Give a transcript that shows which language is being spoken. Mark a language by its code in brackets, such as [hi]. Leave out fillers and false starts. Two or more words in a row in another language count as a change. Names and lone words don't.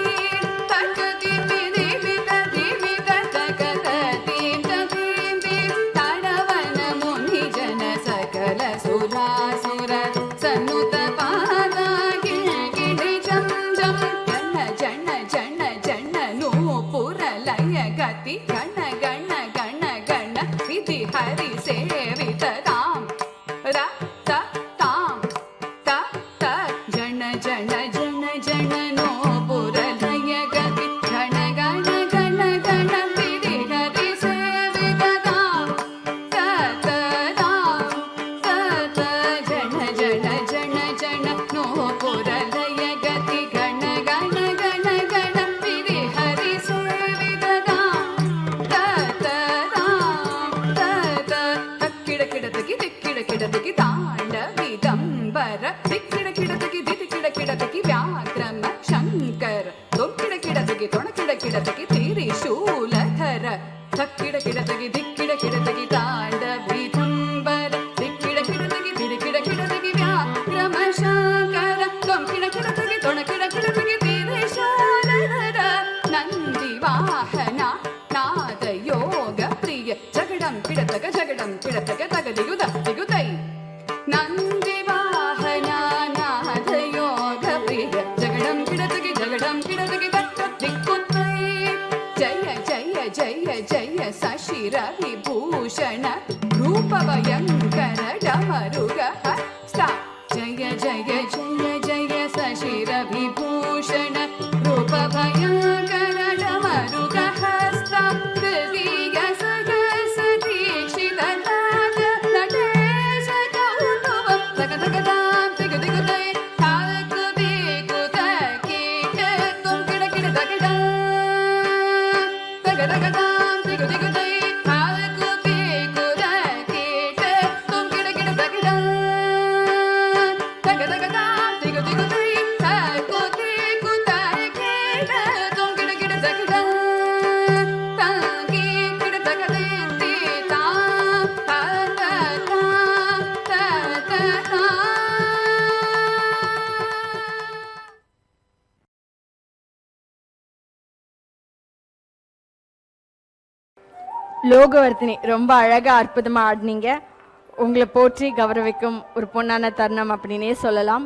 [sa] तकदि देवि देवि तकत दीं दीं दीं तडवन मुनि जन सकल सुरासुर सन्नुत पादा किं किणि जं जं जन जन जन नूपुरलय गति गण गण गण गण विधि हरि सेवित ताम रा ता ताम ता ता जन जन जन जन नूपुरलय गति गण गण गण गण विधि हरि सेवित ताम ता ता ताम ता ता जन जन जन जन नूपुरलय गति गण गण गण गण विधि हरि सेवित ताम ता ता ताम ता ता तक्किडकिडतकि दिक्किडकिडतकि ताण्डविदम्बर दिक्किडकिडतकि दिक्किडकिडतकि व्याक्रम शङ्कर दोक्किडकिडतकि तोणकिडकिडतकि त्रिशूलधर तक्किडकिडतकि दिक्किडकिडतकि ताण्डविदम्बर दिक्किडकिडतकि दिक्किडकिडतकि व्याक्रम शङ्कर दोक्किडकिडतकि तोणकिडकिडतकि त्रिशूलधर नन्दिवाहना नादयोग प्रिय जगडं किडतक तगदिगुद दिगुदै नन्दिवाहना नादयोग प्रिय जगडं किडतक दिगुदै जय जय जय जय शशिरविभूषण रूपभयङ्कर डमरुग हस्ता जय जय जय जय शशिरविभूषण रूपभयङ्कर डमरुग हस्ता तृतीय सगस दीक्षित नाद नटेश कौतुकं तगतगतां दिगुदिगुदै ताकु दिगुद कीट तुं किडकिडतकिडा तगतगतां दिगुदिगुदै ताकु दिगुद कीट तुं किडकिडतकिडा तगतगतां दिगुदिगुदै ताकु दिगुद कीट तुं किडकिडतकिडा ताकि किडतकदे तां ता ता ता ता ता [ta] லோகவர்த்தினி, ரொம்ப அழகாக அற்புதமாக ஆடினீங்க. உங்களை போற்றி கௌரவிக்கும் ஒரு பொன்னான தருணம் அப்படின்னே சொல்லலாம்.